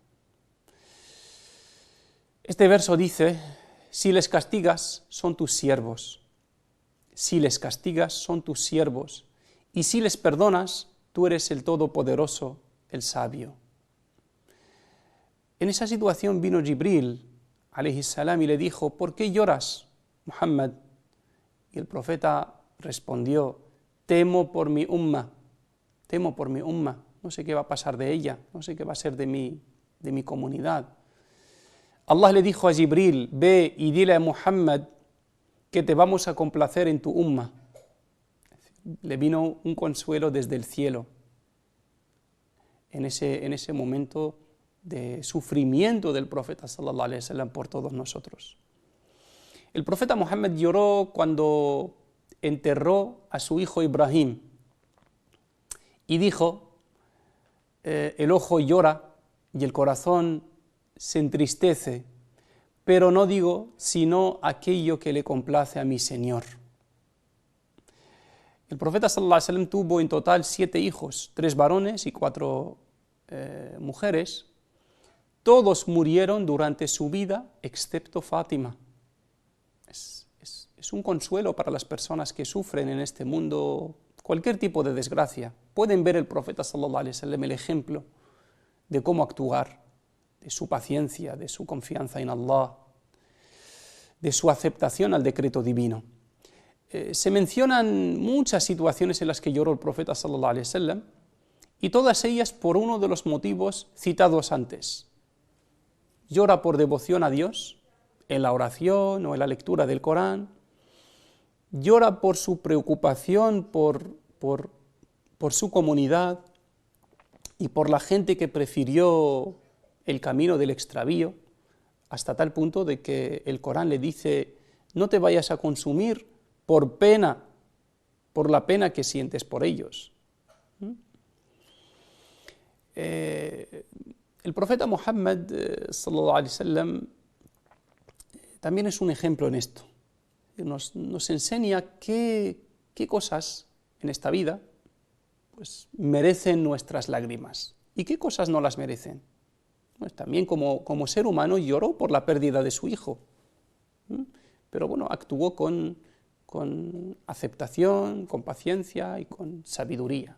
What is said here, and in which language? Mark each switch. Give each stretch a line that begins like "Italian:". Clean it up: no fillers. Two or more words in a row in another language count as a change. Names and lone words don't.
Spanish: Este verso dice: si les castigas, son tus siervos. Si les castigas, son tus siervos. Y si les perdonas, tú eres el Todopoderoso, el Sabio. En esa situación vino Jibril,
Arabic: عليه السلام,
Spanish: y le dijo: ¿por qué lloras, Muhammad? Y el profeta respondió: temo por mi umma, temo por mi umma. No sé qué va a pasar de ella, no sé qué va a ser de mi comunidad. Allah le dijo a Jibril: ve y dile a Muhammad que te vamos a complacer en tu umma. Le vino un consuelo desde el cielo en ese momento de sufrimiento del profeta
Arabic: صلى الله عليه وسلم
Spanish: por todos nosotros. El profeta Muhammad lloró cuando enterró a su hijo Ibrahim y dijo: el ojo llora y el corazón se entristece, pero no digo sino aquello que le complace a mi Señor. El profeta
Arabic: صلى الله عليه وسلم
Spanish: tuvo en total 7 hijos, 3 varones y 4 mujeres. Todos murieron durante su vida, excepto Fátima. Es un consuelo para las personas que sufren en este mundo cualquier tipo de desgracia. Pueden ver el profeta
Arabic: صلى الله عليه وسلم
Spanish: el ejemplo de cómo actuar, de su paciencia, de su confianza en Allah, de su aceptación al decreto divino. Se mencionan muchas situaciones en las que lloró el profeta
Arabic: صلى الله عليه وسلم
Spanish: y todas ellas por uno de los motivos citados antes. Llora por devoción a Dios, en la oración o en la lectura del Corán. Llora por su preocupación por su comunidad y por la gente que prefirió el camino del extravío, hasta tal punto de que el Corán le dice: no te vayas a consumir por pena, por la pena que sientes por ellos. El profeta Muhammad
Arabic: صلى الله عليه وسلم
Spanish: también es un ejemplo en esto. Nos enseña qué cosas en esta vida pues, merecen nuestras lágrimas y qué cosas no las merecen. Pues también como ser humano lloró por la pérdida de su hijo, pero bueno, actuó con aceptación, con paciencia y con sabiduría.